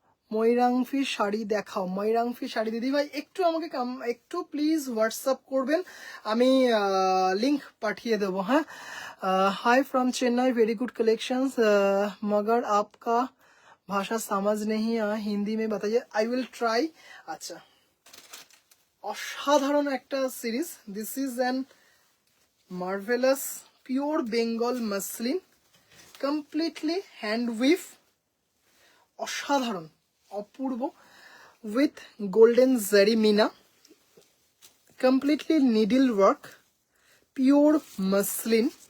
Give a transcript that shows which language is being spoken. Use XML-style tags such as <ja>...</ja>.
<bn>ময়রাংফি শাড়ি দেখাও, ময়রাংফি শাড়ি দিদি ভাই একটু আমাকে একটু প্লিজ হোয়াটসঅ্যাপ করবেন, আমি লিংক পাঠিয়ে দেবো।</bn> <hi>হ্যাঁ</hi> <en>hi from Chennai, very good collections,</en> <hi>मगर आपका भाषा समझ नहीं आ, हिंदी में बताइए,</hi> <en>I will try. अच्छा</en> <bn>অসাধারণ একটা series,</bn> <en>this is an marvellous pure Bengal muslin completely hand weave,</en> <bn>অসাধারণ অপূর্ব,</bn> <en>with golden zari meena, completely needle work, pure muslin,</en>